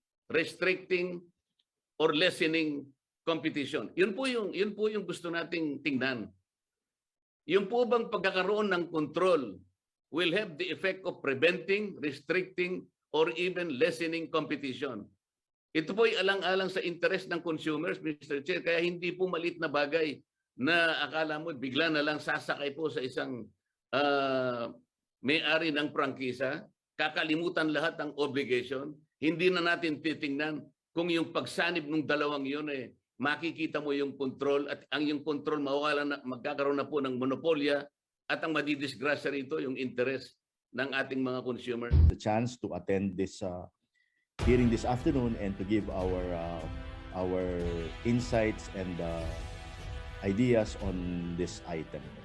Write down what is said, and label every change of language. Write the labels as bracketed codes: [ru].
[en] restricting, or lessening competition. [tl] Yun po yung gusto nating tingnan. Yung po bang pagkakaroon ng control [en] will have the effect of preventing, restricting, or even lessening competition. [tl] Ito po ay alang-alang sa interest ng consumers, Mr. Chair, kaya hindi po maliit na bagay na akala mo bigla na lang sasakay po sa isang may-ari ng prangkisa, kakalimutan lahat ng obligation, hindi na natin titingnan kung yung pagsanib ng dalawang yun makikita mo yung control at ang yung control magkakaroon na po ng monopolya at ang madidisgrasya rito yung interest ng ating mga consumer. [en] The chance to attend this hearing this afternoon and to give our insights and ideas on this item.